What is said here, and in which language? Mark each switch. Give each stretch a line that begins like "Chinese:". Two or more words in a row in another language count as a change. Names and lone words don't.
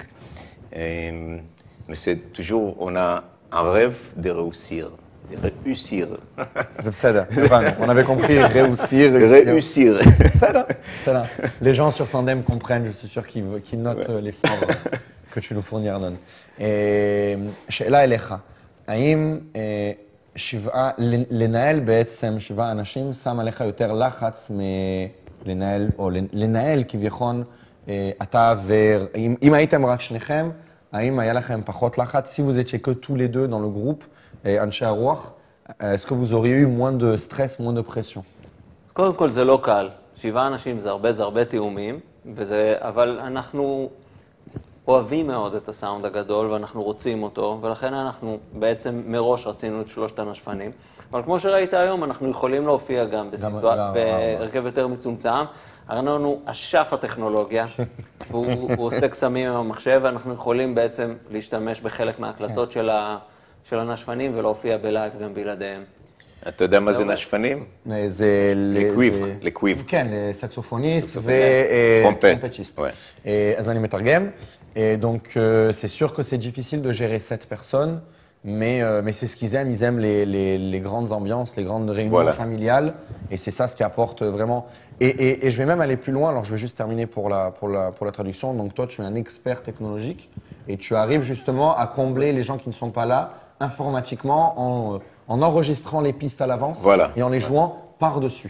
French: Mais c'est toujours, on a un rêve de réussir. De réussir. C'est ça, on avait compris, réussir. Réussir. Ça, les gens sur Tandem comprennent, je suis sûr qu'ils notent l'effort que tu nous fournis, Arnon.
Hebrew: שאלה אליך, האם לנהל בעצם 7 אנשים שם עליך יותר לחץ לנהל כביכול אתה אם הייתם רק שניכם, האם היה לכם פחות לחץ?
French: Si vous étiez que tous les deux dans le groupe, Anshe Harouach, est-ce que vous auriez eu moins de stress, moins de pression?
Hebrew: קודם כל זה לא קל. 7 אנשים זה הרבה תיאומים, אבל אנחנו אוהבים מאוד את הסאונד הגדול ואנחנו רוצים אותו, ולכן אנחנו בעצם מראש רצינו את 3 הנשפנים. אבל כמו שראית היום, אנחנו יכולים להופיע גם בהרכב יותר מצומצם. ארנון הוא אשף הטכנולוגיה, והוא עושה קסמים עם המחשב, ואנחנו יכולים בעצם להשתמש בחלק מההקלטות של הנשפנים ולהופיע בלייב גם בלעדיהם. אתה יודע מה זה נשפנים? זה לקוויב. כן, לסקסופוניסט וטרומפטיסט. אז אני מתרגם.
French: Donc c'est sûr que c'est difficile de gérer 7 personnes, mais c'est ce qu'ils aiment. Ils aiment les grandes ambiances, les grandes réunions familiales, et c'est ça ce qui apporte vraiment. Et je vais même aller plus loin. Alors je vais juste terminer pour la traduction. Donc toi, tu es un expert technologique et tu arrives justement à combler les gens qui ne sont pas là informatiquement en enregistrant les pistes à l'avance et en les jouant par-dessus.